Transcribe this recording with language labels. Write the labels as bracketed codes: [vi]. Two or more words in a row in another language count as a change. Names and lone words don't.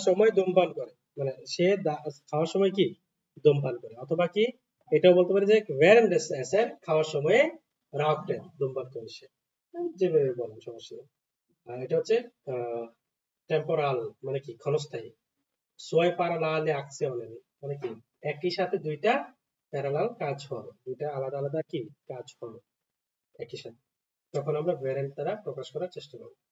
[bn] সময় ধূমপান করে, মানে সে খাওয়ার সময় কি ধূমপান করে, অথবা কি এটাও বলতে পারি যে [de] während des Essen [bn] খাওয়ার সময় [de] raucht er [bn] ধূমপান করে সে, যেভাবে বলেন সমস্যা নেই। আর এটা হচ্ছে টেম্পোরাল মানে কি ক্ষণস্থায়ী। [de] so parallele Aktionen [bn] মানে কি একই সাথে দুইটা প্যারালাল কাজ হবে, দুইটা আলাদা আলাদা কি কাজ হবে একই সাথে, তখন আমরা ভ্যারেন্ট দ্বারা প্রকাশ করার চেষ্টা করব।